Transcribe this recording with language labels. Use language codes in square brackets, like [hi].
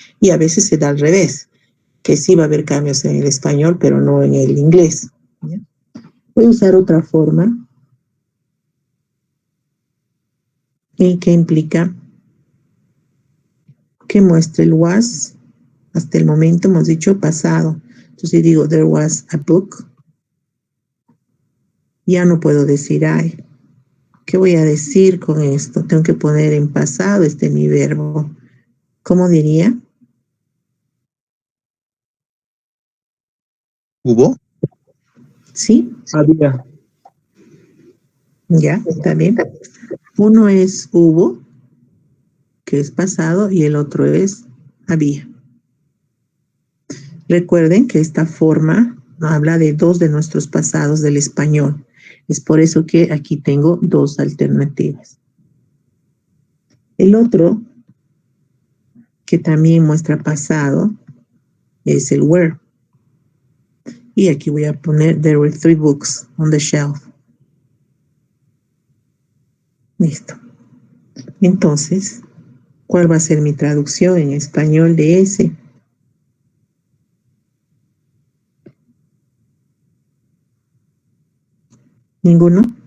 [es] Y a veces se da al revés, que sí va a haber cambios en el español, pero no en el inglés. ¿Ya? Voy a usar otra forma que implica que muestre el was. Hasta el momento hemos dicho pasado. Entonces digo, [en] there was a book. [es] Ya no puedo decir I. ¿Qué voy a decir con esto? Tengo que poner en pasado mi verbo. ¿Cómo diría? ¿Hubo? ¿Sí? Había. Ya, está bien. Uno es hubo, que es pasado, y el otro es había. Recuerden que esta forma habla de dos de nuestros pasados del español. Es por eso que aquí tengo dos alternativas. El otro, que también muestra pasado, es el were. Y aquí voy a poner, [en] there were 3 books on the shelf. [es] Listo. Entonces, ¿cuál va a ser mi traducción en español de ese? ¿Ninguno?